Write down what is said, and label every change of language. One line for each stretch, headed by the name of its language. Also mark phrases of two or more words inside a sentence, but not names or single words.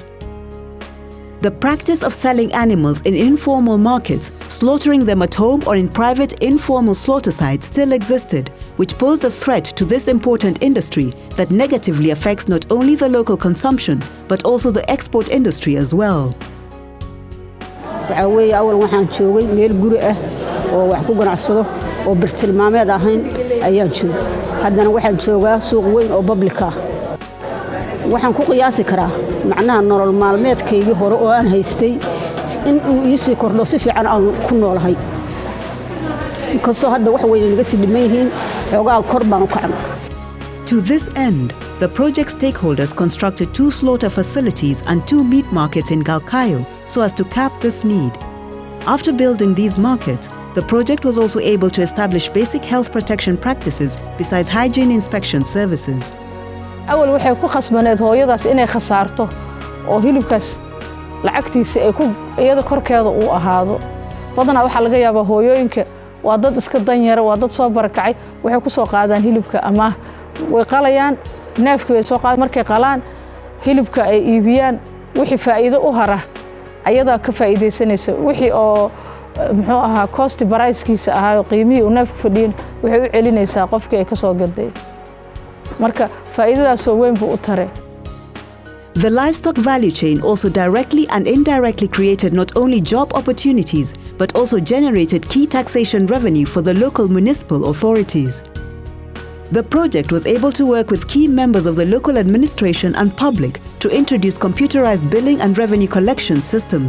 English: The practice of selling animals in informal markets, slaughtering them at home or in private informal slaughter sites still existed, which posed a threat to this important industry that negatively affects not only the local consumption but also the export industry as well.
Somali: أول waxaan joogay meel guri ah oo wax ku ganacsado oo birtilmaameed ahayn ayaan joogay haddana waxaan joogaa suuq weyn oo public ah waxaan ku qiyaasi karaa macnaha nolol maalmeedkaygii hore oo aan haystay in uu ii sii kordho si fiican aan ku noolahay inkastoo hadda wax weyn naga sii dhiman yihiin xoogaa kor baan u kacnay.
English: To this end, the project stakeholders constructed 2 slaughter facilities and 2 meat markets in Galkayo so as to cap this need. After building these markets, the project was also able to establish basic health protection practices besides hygiene inspection services.
Somali: أول waxay ku khasbaneed hooyadaas inay khasaarto oo hilibkaas lacagtiisa ay ku iyada korkeeda uu ahaado badanaa waxa laga yaabaa hooyooyinka waa dad iska danyar waa dad soo barakacay waxay ku soo qaadaan hilibka ama way qalayaan neefka way soo qaad markay qalaan hilibka ay iibiyaan wixii faa'iido u hara ayada ka faa'iideysanaysa wixii oo muxuu ahaa
English: cost price-kiisa
Somali: ahaa qiimihii uu neefku fadhiin waxay u celinaysaa qofkii ay ka soo gaday marka faa'iidadaas oo weyn buu u taray.
English: The livestock value chain also directly and indirectly created not only job opportunities but also generated key taxation revenue for the local municipal authorities. The project was able to work with key members of the local administration and public to introduce computerized billing and revenue collection systems.